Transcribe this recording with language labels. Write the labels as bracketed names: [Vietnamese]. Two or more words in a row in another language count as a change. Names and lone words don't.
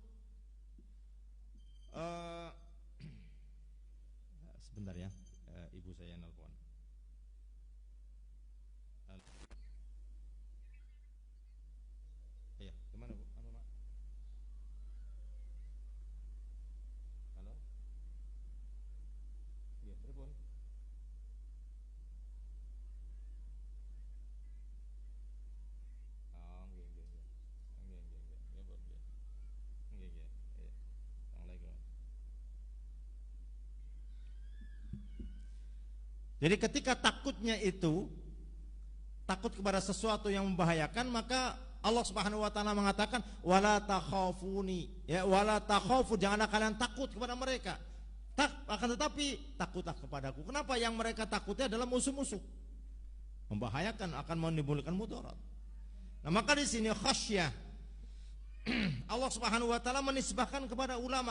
[Indonesian] Sebentar ya, ibu saya nelpon. Iya, gimana Bu? Anu, Mak? Halo? Iya, [Javanese] telepon. Oh, nggih, nggih, nggih. Nggih, nggih, nggih. Ya, Bu, nggih. Nggih, nggih. [Indonesian] Iya. Assalamualaikum. Jadi ketika takutnya itu takut kepada sesuatu yang membahayakan, maka [Arabic] الله سبحانه وتعالى [Indonesian] mengatakan [Arabic] ولا تخافوني, [Indonesian] ya, [Arabic] ولا تخافوا, [Indonesian] janganlah kalian takut kepada mereka. Akan tetapi takutlah kepadaku. Kenapa? Yang mereka takutnya adalah musuh-musuh. Membahayakan, akan menimbulkan mudarat. Nah, maka di sini khasyah [Arabic] الله سبحانه وتعالى [Indonesian] menisbahkan kepada ulama.